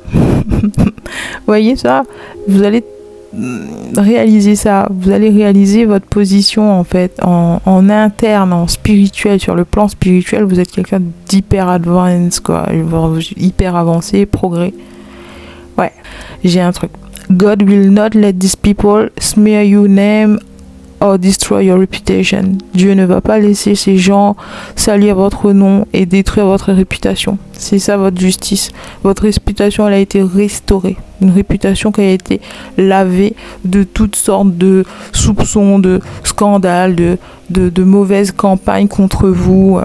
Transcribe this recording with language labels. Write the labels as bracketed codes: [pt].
[fr] Vous voyez ça? Vous allez réaliser ça, vous allez réaliser votre position en fait, en interne, en spirituel, sur le plan spirituel, vous êtes quelqu'un d'hyper advanced, quoi, hyper avancé, progrès. Ouais, j'ai un truc. [en] God will not let these people smear your name or destroy your reputation. [fr] Dieu ne va pas laisser ces gens salir votre nom et détruire votre réputation. C'est ça votre justice. Votre réputation, elle a été restaurée. Une réputation qui a été lavée de toutes sortes de soupçons, de scandales, de mauvaises campagnes contre vous.